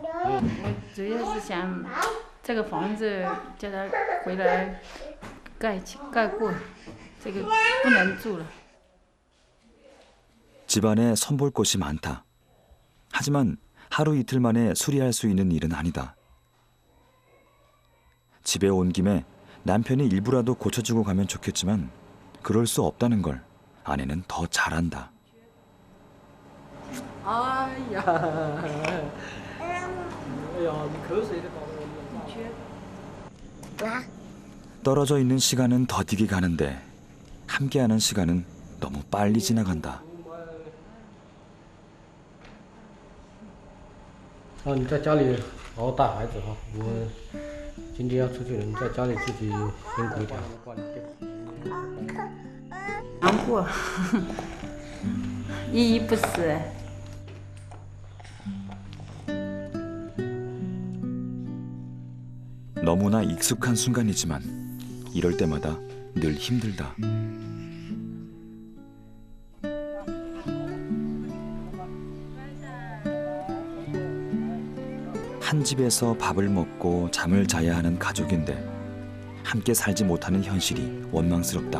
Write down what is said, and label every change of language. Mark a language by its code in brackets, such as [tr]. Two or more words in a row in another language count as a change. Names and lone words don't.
[zh] 我主要是想这个房子叫他回来盖过，这个不能住了。 [ko] 집안에 손볼 곳이 많다. 하지만 하루 이틀 만에 수리할 수 있는 일은 아니다. 집에 온 김에 남편이 일부라도 고쳐주고 가면 좋겠지만 그럴 수 없다는 걸 아내는 더 잘 안다. 떨어져 있는 시간은 더디게 가는데 함께하는 시간은 너무 빨리 지나간다. [zh] 你在家里好好带孩子哈，我今天要出去了，你在家里自己辛苦一点。过，依依不舍。 [ko] 너무나 익숙한 순간이지만 이럴 때마다 늘 힘들다. 한 집에서 밥을 먹고 잠을 자야 하는 가족인데 함께 살지 못하는 현실이 원망스럽다.